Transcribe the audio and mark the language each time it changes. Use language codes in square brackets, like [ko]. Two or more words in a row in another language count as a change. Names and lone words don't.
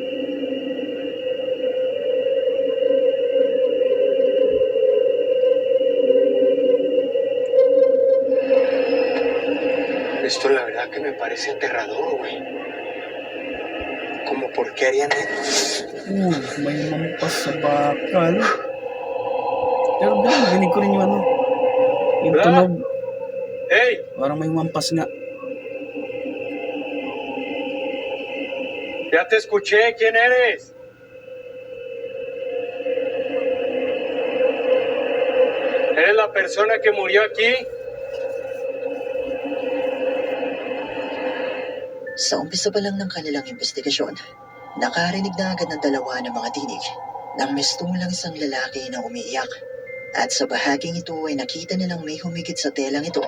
[es] Esto la verdad que me parece aterrador, güey. Como por qué harían esto. [tl] May mampas sa bakal. Pero dahil, dinig ko rin yung ano. Yung Wala. tunog. ¡Ey! Parang may mampas nga. [es] Ya te escuché, ¿quién eres? ¿Eres la persona que murió aquí? [tl] Sa umpisa pa lang ng kanilang investigasyon, nakarinig na agad ng dalawa ng mga tinig ng mistulang isang lalaki na umiiyak. At sa bahaging ito ay nakita nilang may humigit sa telang ito.